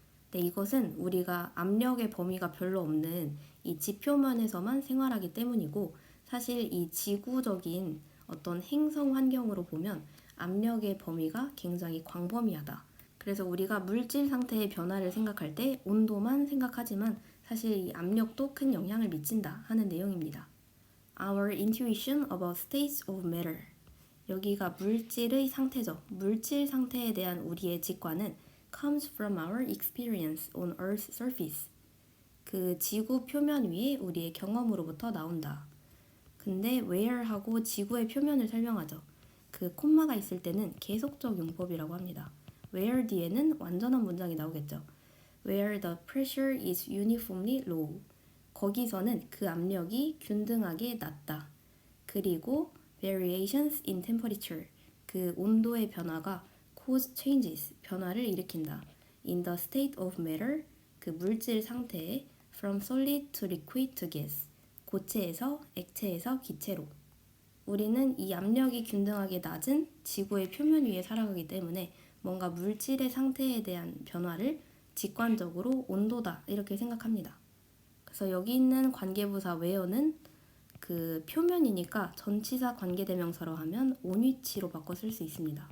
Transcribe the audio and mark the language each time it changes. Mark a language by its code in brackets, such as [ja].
[ko] 근데 이것은 우리가 압력의 범위가 별로 없는 이 지표면에서만 생활하기 때문이고, 사실 이 지구적인 어떤 행성 환경으로 보면 압력의 범위가 굉장히 광범위하다. 그래서 우리가 물질 상태의 변화를 생각할 때 온도만 생각하지만 사실 이 압력도 큰 영향을 미친다 하는 내용입니다. [en] Our intuition about states of matter. [ko] 여기가 물질의 상태죠. 물질 상태에 대한 우리의 직관은 [en] comes from our experience on Earth's surface. [ko] 그 지구 표면 위에 우리의 경험으로부터 나온다. 근데 where하고 지구의 표면을 설명하죠. 그 콤마가 있을 때는 계속적 용법이라고 합니다. where 뒤에는 완전한 문장이 나오겠죠. [en] where the pressure is uniformly low. [ko] 거기서는 그 압력이 균등하게 낮다. 그리고 [en] variations in temperature. [ko] 그 온도의 변화가 [en] cause changes. [ko] 변화를 일으킨다. [en] in the state of matter. [ko] 그 물질 상태에 [en] from solid to liquid to gas. [ko] 고체에서 액체에서 기체로. 우리는 이 압력이 균등하게 낮은 지구의 표면 위에 살아가기 때문에 뭔가 물질의 상태에 대한 변화를 직관적으로 온도다 이렇게 생각합니다. 그래서 여기 있는 관계부사 where는 그 표면이니까 전치사 관계대명사로 하면 on 위치로 바꿔 쓸 수 있습니다.